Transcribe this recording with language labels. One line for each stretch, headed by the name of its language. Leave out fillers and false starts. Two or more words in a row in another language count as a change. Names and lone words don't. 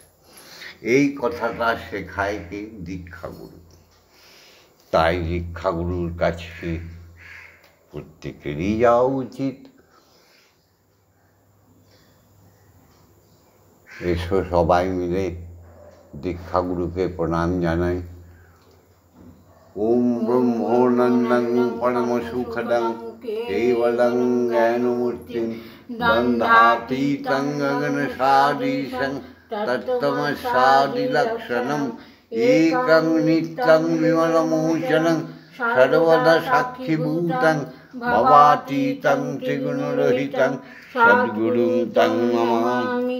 Bangla: এই কথাটা শেখায় কি? দীক্ষাগুরু। তাই দীক্ষাগুরুর কাছে প্রত্যেকেরই যাওয়া উচিত। এসো সবাই মিলে দীক্ষাগুরুকে প্রণাম জানাই।
Sanskrit: ওম ব্রহ্মনন্দং পরমসুখদং কেবলং জ্ঞানমূর্তিং দ্বন্দ্বাতীতং গগনসাদৃশং তত্ত্বমস্যাদিলক্ষণম একং নিত্যং বিমলমোচনং সর্বদা সাক্ষীভূতং ভবাতীতং ত্রিগুণরহিতং সদ্গুরুং তং নমামি।